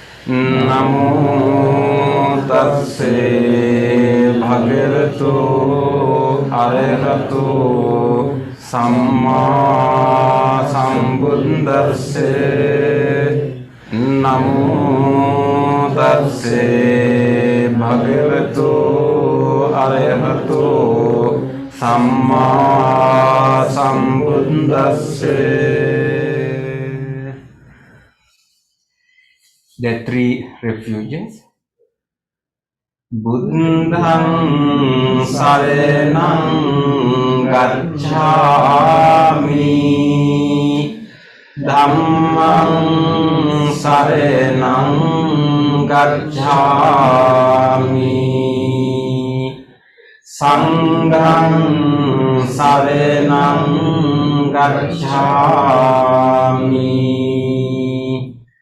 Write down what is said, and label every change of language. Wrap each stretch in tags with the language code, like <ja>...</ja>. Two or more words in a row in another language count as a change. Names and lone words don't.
<pi>Namo tassa bhagavato arahato samma sambuddhassa. Namo tassa bhagavato arahato samma sambuddhassa.</pi> <en>There are three refuges.</en> <pi>Buddhang saranang gacchami, Dhammang saranang gacchami, Sanghang saranang gacchami,</pi>